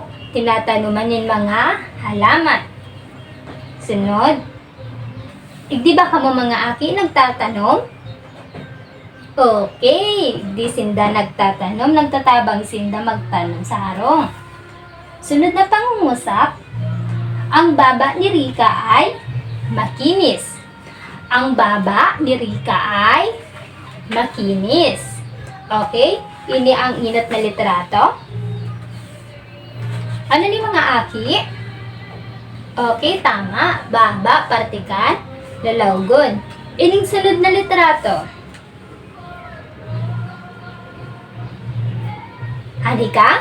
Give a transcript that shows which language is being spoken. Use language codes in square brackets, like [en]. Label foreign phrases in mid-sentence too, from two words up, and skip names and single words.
[tl] Tinatanuman yung mga halaman. [bik] Sunod, di ba kamo mga aki nagtatanong? Okay, di sinda nagtatanom, nagtatabang sinda magtanong sa harong. [tl] Sunod na pangungusap, ang baba ni Rika ay makinis. Ang baba ni Rika ay makinis. [bik] Okay, ini ang inat na litrato. Ano ni mga aki? Okay, tama. Baba, partikan, lalawgon. Ining sunod na litrato. Ani ka?